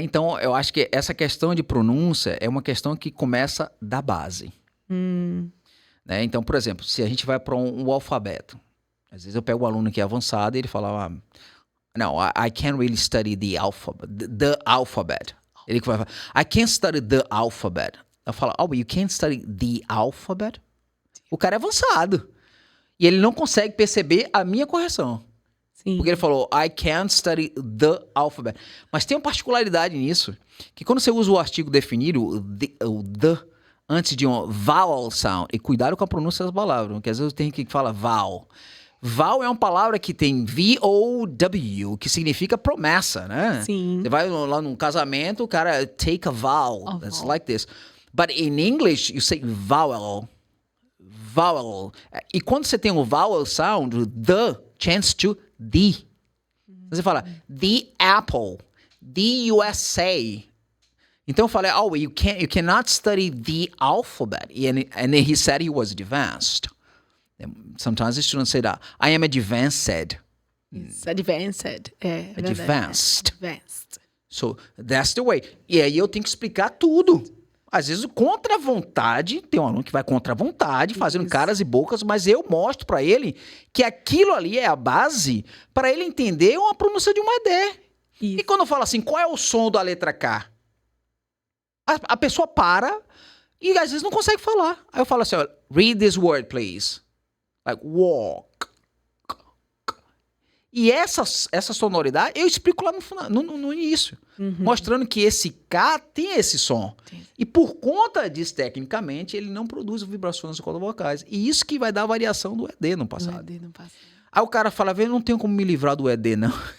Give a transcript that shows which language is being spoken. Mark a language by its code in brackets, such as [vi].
[pt] Então, eu acho que essa questão de pronúncia é uma questão que começa da base. Né? Então, por exemplo, se a gente vai para um alfabeto, às vezes eu pego um aluno que é avançado e ele fala, não, [en] I can't really study the alphabet. [pt] Ele vai falar, [en] I can't study the alphabet. [pt] Eu falo, [en] you can't study the alphabet? [pt] O cara é avançado. E ele não consegue perceber a minha correção. Sim. Porque ele falou, [en] I can't study the alphabet. [pt] Mas tem uma particularidade nisso, que quando você usa o artigo definido, o the, antes de um vowel sound, e cuidado com a pronúncia das palavras, porque às vezes tem que falar vowel. Vowel é uma palavra que tem V-O-W, que significa promessa, né? Sim. Você vai lá num casamento, o cara [en] take a vow. That's like this. But in English, you say vowel. Vowel. [pt] E quando você tem o vowel sound, [en] the change to the. [pt] Você fala, the apple, the USA. Então eu falei, [en] you cannot study the alphabet. And he said he was advanced. Sometimes the students say that. I am advanced. It's advanced. Advanced. Advanced. So, that's the way. [pt] E aí eu tenho que explicar tudo. Às vezes, contra a vontade, tem um aluno que vai contra a vontade, fazendo caras e bocas, mas eu mostro para ele que aquilo ali é a base para ele entender uma pronúncia de uma ED. Isso. E quando eu falo assim, qual é o som da letra K? A pessoa para e às vezes não consegue falar. Aí eu falo assim, [en] read this word, please. Like, walk. [pt] E essa sonoridade, eu explico lá no início. Mostrando que esse K tem esse som. Sim. E por conta disso, tecnicamente, ele não produz vibrações nas cordas vocais. E isso que vai dar a variação do ED no passado. Aí o cara fala, eu não tenho como me livrar do ED, não.